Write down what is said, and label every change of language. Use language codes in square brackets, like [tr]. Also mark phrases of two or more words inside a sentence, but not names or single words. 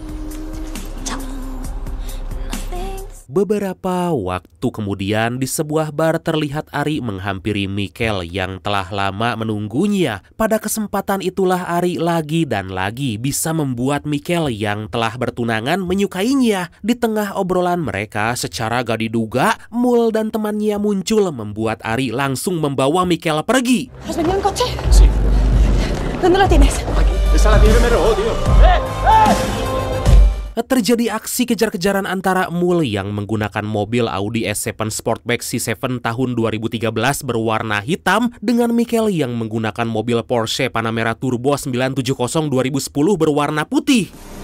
[id] Beberapa waktu kemudian di sebuah bar terlihat Ari menghampiri Mikel yang telah lama menunggunya. Pada kesempatan itulah Ari lagi dan lagi bisa membuat Mikel yang telah bertunangan menyukainya. Di tengah obrolan mereka secara gak diduga, Mul dan temannya muncul membuat Ari langsung membawa Mikel pergi. [es] ¿Has venido en coche? Sí. ¿Dónde la tienes? Aquí. Esa la tiene Mero, tío. [id] Terjadi aksi kejar-kejaran antara Mul yang menggunakan mobil Audi S7 Sportback C7 tahun 2013 berwarna hitam dengan Mikel yang menggunakan mobil Porsche Panamera Turbo 970 2010 berwarna putih.